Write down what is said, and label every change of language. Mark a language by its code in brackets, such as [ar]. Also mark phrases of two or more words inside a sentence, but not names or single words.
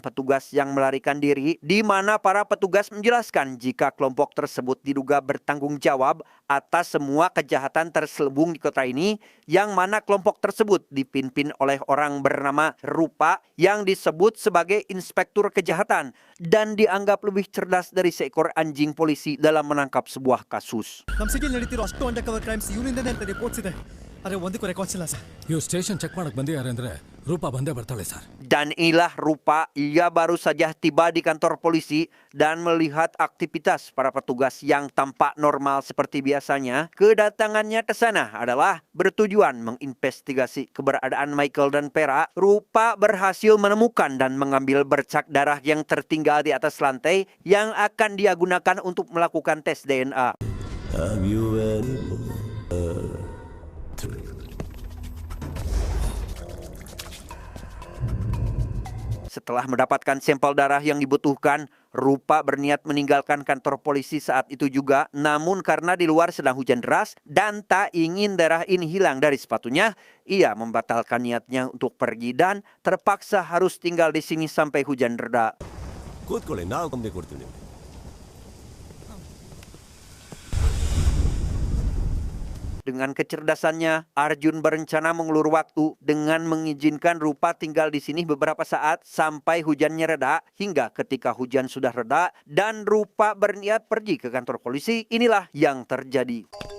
[id] petugas yang melarikan diri, di mana para petugas menjelaskan jika kelompok tersebut diduga bertanggung jawab atas semua kejahatan terselubung di kota ini, yang mana kelompok tersebut dipimpin oleh orang bernama Rupa yang disebut sebagai inspektur kejahatan dan dianggap lebih cerdas dari seekor anjing polisi dalam menangkap sebuah kasus. [kn] ನಮ್ಮ ಸಿಟಿಲಿ ನಡೀತಿರೋ ಅಷ್ಟು [en] under cover crimes [kn] ಇವನಿಂದನೇ ಅಂತ ರಿಪೋರ್ಟ್ಸ್ ಇದೆ. ಆದರೆ ಒಂದಕ್ಕೂ ರೆಕಾರ್ಡ್ಸ್ ಇಲ್ಲ ಸರ್. ಇವು [en] station check [kn] ಮಾಡಕ್ ಬಂದಿದ್ದಾರೆ ಅಂದ್ರೆ ರೂಪ ಬಂದೇ ಬರ್ತಾಳೆ ಸರ್. [id] Dan inilah Rupa, ia baru saja tiba di kantor polisi dan melihat aktivitas para petugas yang tampak normal seperti biasanya. Kedatangannya ke sana adalah bertujuan menginvestigasi keberadaan Michael dan Pera. Rupa berhasil menemukan dan mengambil bercak darah yang tertinggal di atas lantai yang akan dia gunakan untuk melakukan tes DNA. [en] Have you any [id] Setelah mendapatkan sampel darah yang dibutuhkan, Rupa berniat meninggalkan kantor polisi saat itu juga, namun karena di luar sedang hujan deras dan tak ingin darah ini hilang dari sepatunya, ia membatalkan niatnya untuk pergi dan terpaksa harus tinggal di sini sampai hujan reda. [kn] ಕೂತ್ಕೊಳ್ಳಿ ನಾವು ಕಂಪ್ನಿ ಕೊಡ್ತೀವಿ ನಿಮ್ಗೆ [id] Dengan kecerdasannya, Arjun berencana mengulur waktu dengan mengizinkan Rupa tinggal di sini beberapa saat sampai hujannya reda, hingga ketika hujan sudah reda dan Rupa berniat pergi ke kantor polisi, inilah yang terjadi.